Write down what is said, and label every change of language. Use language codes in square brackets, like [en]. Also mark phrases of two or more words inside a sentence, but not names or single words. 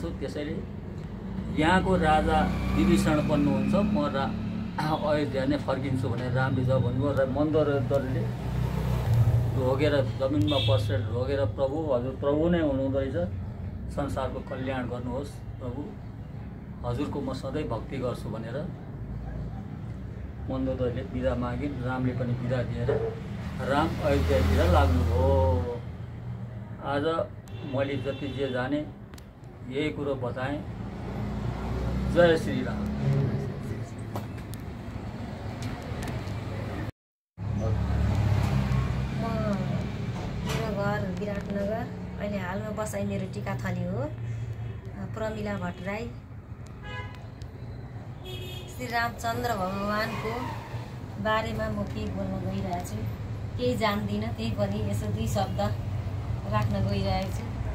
[ne] त्यसैले यहाँको राजा विभीषण बन्नुहुन्छ, म अयोध्या नै फर्किन्छु भनेर रामले जब भन्नुभयो र मन्दोदरीले ढोगेर जमिनमा पसेर ढोगेर प्रभु हजुर प्रभु नै हुनुहुँदो रहेछ, संसारको कल्याण गर्नुहोस् प्रभु, हजुरको म सधैँ भक्ति गर्छु भनेर मन्दोदरीले बिदा मागिन्। रामले पनि बिदा दिएर राम अयोध्यातिर लाग्नुभयो। आज मैले जति जे जाने यही कुरो बताएँ। जय श्री राम। मेरो घर विराटनगर, अहिले हालमा बसाइ मेरो टिकाथली हो, प्रमिला भट्टराई। श्री रामचन्द्र भगवानको बारेमा म केही बोल्न गइरहेको छु, केही जान्दिनँ, त्यही पनि यसो 2 शब्द राख्न गइरहेको छु।